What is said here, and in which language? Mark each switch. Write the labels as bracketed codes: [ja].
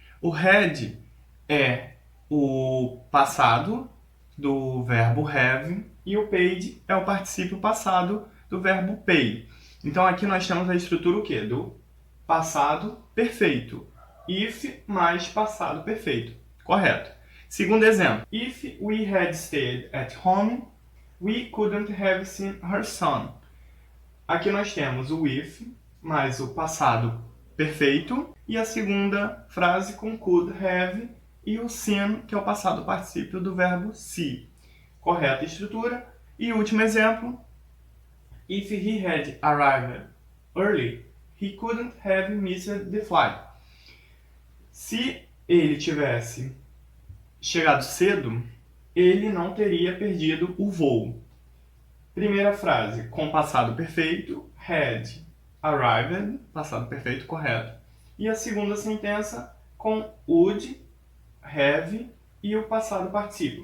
[pt] O had é o passado do verbo have e o paid é o particípio passado do verbo pay. Então aqui nós temos a estrutura o quê? Do passado perfeito. If mais passado perfeito. Correto. Segundo exemplo. [en] If we had stayed at home, we couldn't have seen her son. [pt] Aqui nós temos o if mais o passado perfeito e a segunda frase com could have e o seen, que é o passado particípio do verbo see. Correta estrutura. E último exemplo. [en] If he had arrived early, he couldn't have missed the flight. [pt] Se ele tivesse chegado cedo, ele não teria perdido o voo. Primeira frase com passado perfeito, [en] had arrived, [pt] passado perfeito correto. E a segunda sentença com would, have e o passado particípio.